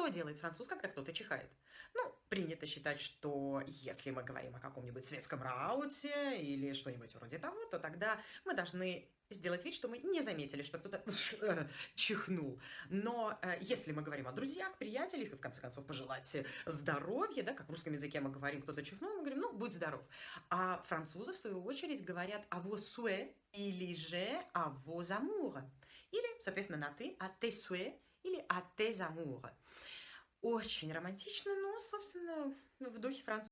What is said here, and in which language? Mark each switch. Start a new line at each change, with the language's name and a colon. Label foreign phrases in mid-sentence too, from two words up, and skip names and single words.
Russian: делает француз, когда кто-то чихает? Ну, принято считать, что если мы говорим о каком-нибудь светском рауте или что-нибудь вроде того, то тогда мы должны сделать вид, что мы не заметили, что кто-то чихнул. Но если мы говорим о друзьях, приятелях и, в конце концов, пожелать здоровья, да, как в русском языке мы говорим, кто-то чихнул, мы говорим, ну, будь здоров. А французы, в свою очередь, говорят
French: «à vos souhaits»
Russian: или же
French: «à vos amours».
Russian: Или, соответственно, на «ты»,
French: «à tes souhaits» или «à tes amours».
Russian: Очень романтично, но, собственно, в духе французов.